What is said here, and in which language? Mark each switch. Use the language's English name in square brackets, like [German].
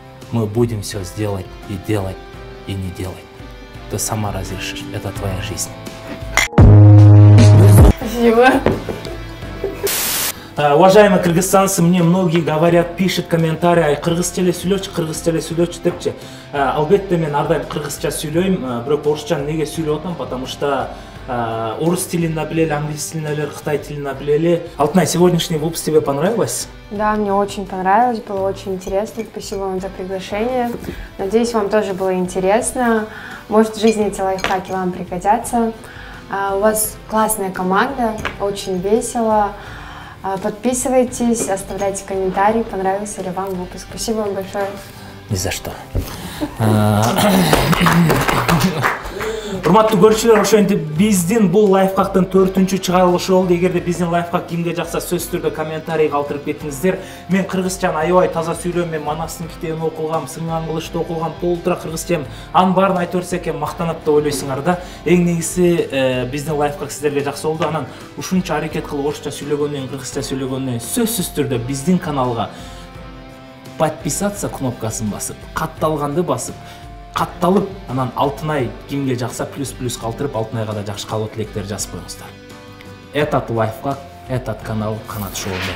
[Russian] Мы будем все сделать, и не делать. Ты сама разрешишь. Это твоя жизнь. Спасибо. Уважаемые кыргызстанцы, мне многие говорят, пишут комментарии, [Kyrgyz] кыргыз теле сүйлөчү депчи. Албетте мен ар дайым кыргызча сүйлөйм, бирок орусчаны неге сүйлөп атам, [Russian] потому что [Kyrgyz] орус тилин билели, англис тилин билели, кытай тилин билели. [Russian] Алтынай, сегодняшний выпуск тебе понравилось? Да, мне очень понравилось, было очень интересно. Спасибо вам за приглашение. Надеюсь, вам тоже было интересно. Может, в жизни эти лайфхаки вам пригодятся. У вас классная команда, очень весело. Подписывайтесь, оставляйте комментарии, понравился ли вам выпуск. Спасибо вам большое. Ни за что. [Kyrgyz] Урматтуу көрүүчүлөр, ошентип биздин бул лайфхактын 4-чү чыгарылышы болду. Эгерде биздин лайфхак кимге жакса, сөзсүз түрдө комментарий калтырып кетиңиздер. Мен кыргызчаны аябай таза сүйлөйм, мен Манастын китебин окугам, Сыңган кылычты окугам, толтура кыргызчам. Анын баарын айтып берсек эми мактанат деп ойлойсуңар да. Эң негизи биздин лайфхак сиздерге жакшы болду. Анан ушунча аракет кылып орусча сүйлөгөндөн, кыргызча сүйлөгөндөн сөзсүз түрдө биздин каналга подписаться кнопкасын басып, катталганды басып, катталып, анан Алтынай кимге жакса плюс калтырып, Алтынайга да жакшы каалоо тилектер жазып коюңуздар. [Russian] Этот лайфхак, этот канал Канат Шоу.